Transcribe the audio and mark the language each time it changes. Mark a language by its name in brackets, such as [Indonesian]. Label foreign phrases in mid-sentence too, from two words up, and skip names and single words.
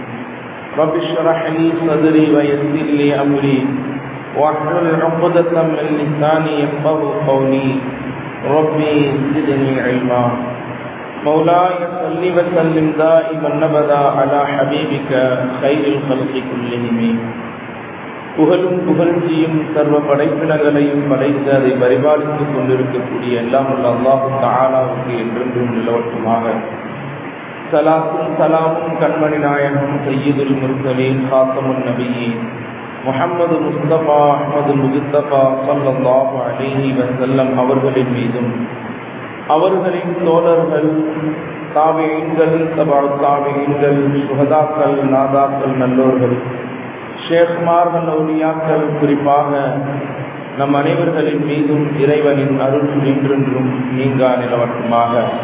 [Arabic] رب اشرح لي صدري ويسر لي أمري واحلل عقدة من لساني يفقهوا قولي. ربي زدني علما. مولاي صل وسلم دائما أبدا على حبيبك خير الخلق كلهم. [Tamil] புகழும் புகழ்ச்சியும் சர்வ படைப்பினங்களையும் படைத்து அதை பரிபாலித்துக் கொண்டிருக்கக்கூடிய எல்லாம் உள்ள அல்லாஹு தஆலாவுக்கு என்றென்றும் நிலவட்டுமாக. ஸலாத்தும் ஸலாமும் கண்மணி நாயகம் [Arabic] سيد المرسلين خاتم النبيين محمد مصطفى أحمد مجتبى صلى الله عليه وسلم [Tamil] அவர்களின் மீதும் அவர்களின் தோழர்கள் தாபிஈன்கள் தபஅ தாபிஈன்கள் சுஹதாக்கள் நாதாக்கள் நல்லோர்கள் ஷேக்மார்கள் அவுலியாக்கள் குறிப்பாக நம் அனைவர்களின் மீதும் இறைவனின் அருள் என்றென்றும் நீங்கா நிலவட்டுமாக.